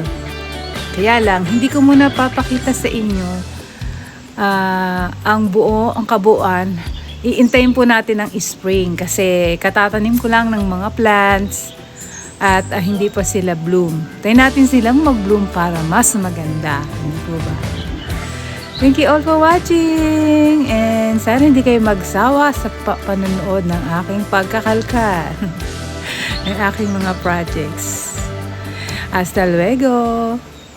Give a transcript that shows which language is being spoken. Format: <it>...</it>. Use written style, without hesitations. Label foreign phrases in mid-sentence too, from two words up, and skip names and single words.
<tl>Kaya lang, hindi ko muna papakita sa inyo ang kabuuan. Iintayin po natin ang spring kasi katatanim ko lang ng mga plants at hindi pa sila bloom. Tayo natin silang mag-bloom para mas maganda. Hindi po ba?</tl> <en>Thank you all for watching and</en> <tl>sana hindi kayo magsawa sa panonood ng aking pagkakalkal ng aking mga projects.</tl> <es>Hasta luego!</es>